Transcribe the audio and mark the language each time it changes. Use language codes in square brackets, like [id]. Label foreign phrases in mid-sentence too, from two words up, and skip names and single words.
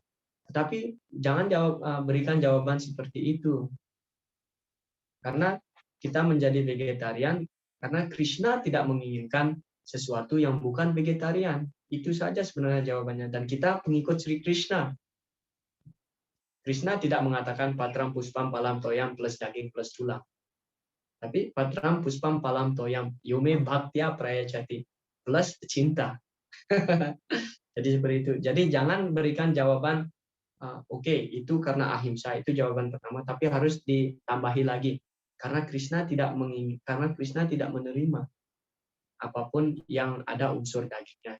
[id] Tetapi jangan berikan jawaban seperti itu. Karena kita menjadi vegetarian, karena Krishna tidak menginginkan sesuatu yang bukan vegetarian. Itu saja sebenarnya jawabannya. Dan kita pengikut Sri Krishna. Krishna tidak mengatakan [sa] patram puspam palam toyam [id] plus daging plus tulang. [sa] Tapi patram puspam palam toyam yume bhaktya prayachati [id] plus cinta. Jadi seperti itu. Jadi jangan berikan jawaban oke, itu karena ahimsa, itu jawaban pertama, tapi harus ditambahi lagi. Karena Krishna tidak menerima apapun yang ada unsur dagingnya.